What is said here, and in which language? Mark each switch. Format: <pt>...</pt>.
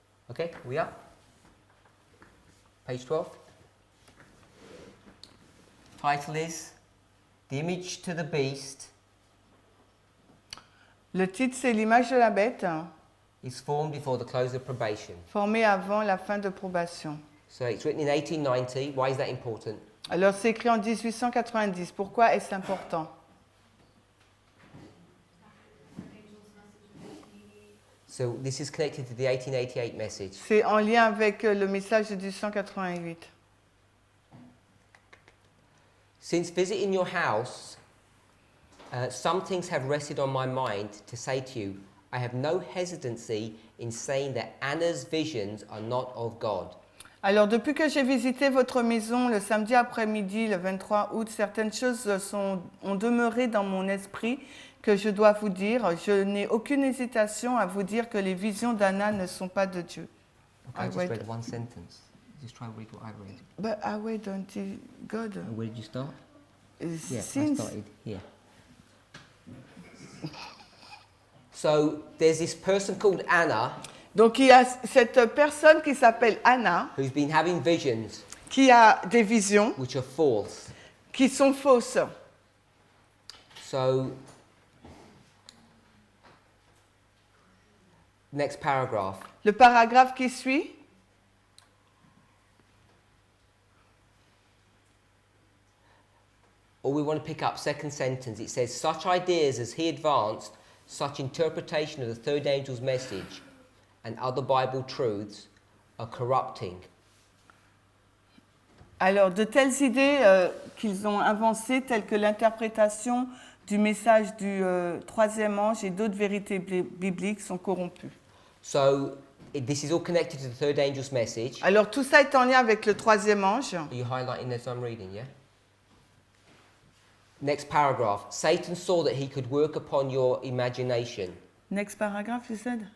<en>Okay, we are. Page 12. Title is The Image to the Beast</en> <fr>Le titre, c'est l'image de la bête,</fr> <en>is formed before the close of probation.</en> <fr>formée avant la fin de probation.</fr> <en>So it's written in 1890. Why is that important?</en> <fr>Alors, c'est écrit en 1890. Pourquoi est-ce important?</fr> <en>So this is connected to the 1888 message.</en> <fr>C'est en lien avec le message de 1888.</fr> <en>Since visiting your house, some things have rested on my mind to say to you. I have no hesitancy in saying that Anna's visions are not of God.</en> <fr>Alors, depuis que j'ai visité votre maison le samedi après-midi, le 23 août, certaines choses ont demeuré dans mon esprit que je dois vous dire. Je n'ai aucune hésitation à vous dire que les visions d'Anna ne sont pas de Dieu.</fr> <en>Okay, I I just read- read one sentence. Just try to read what I read. But I wait until God. And where did you start? Yeah, I Since started here. So there's this person called Anna</en> <fr>Donc il y a cette personne qui s'appelle Anna,</fr> <en>who's been having visions</en> <fr>qui a des visions</fr> <en>which are false.</en> <fr>qui sont fausses.</fr> <en>So, next paragraph.</en> <fr>Le paragraphe qui suit.</fr> <en>Or we want to pick up second sentence. It says, such ideas as he advanced, such interpretation of the third angel's message and other Bible truths are corrupting.</en> <fr>Alors, de telles idées qu'ils ont avancées, telles que l'interprétation du message du troisième ange et d'autres vérités bibliques, sont corrompues.</fr> <en>So, this is all connected to the third angel's message.</en> <fr>Alors, tout ça est en lien avec le troisième ange.</fr> <en>Are you highlighting as I'm reading, yeah? Next paragraph. Satan saw that he could work upon your imagination. Next paragraph, you said?</en>